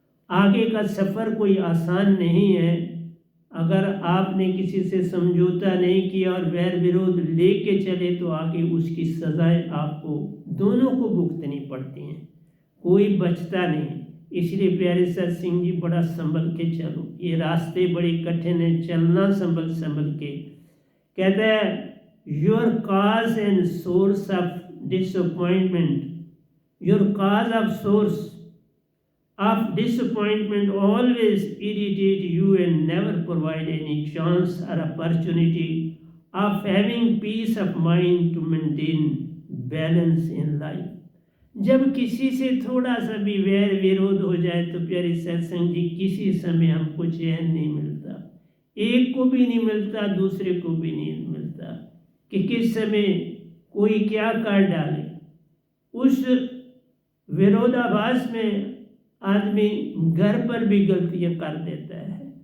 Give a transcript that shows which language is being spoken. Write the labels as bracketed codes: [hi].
[hi] आगे का सफ़र कोई आसान नहीं है। अगर आपने किसी से समझौता नहीं किया और वैर विरोध लेके चले तो आगे उसकी सजाएं आपको दोनों को भुगतनी पड़ती हैं, कोई बचता नहीं। इसलिए प्यारे सत्संग जी, बड़ा संभल के चलो, ये रास्ते बड़े कठिन हैं, चलना संभल संभल के। [en] कहता है your cause and source of disappointment, your cause of source of disappointment always irritate you and never provide any chance or opportunity of having peace of mind to maintain balance in life। [hi] जब किसी से थोड़ा सा भी वैर विरोध हो जाए तो प्यारे सत्संग जी, किसी समय हमको चैन नहीं मिलता, एक को भी नहीं मिलता, दूसरे को भी नहीं मिलता कि किस समय कोई क्या कर डाले। उस विरोधाभास में आदमी घर पर भी गलतियां कर देता है।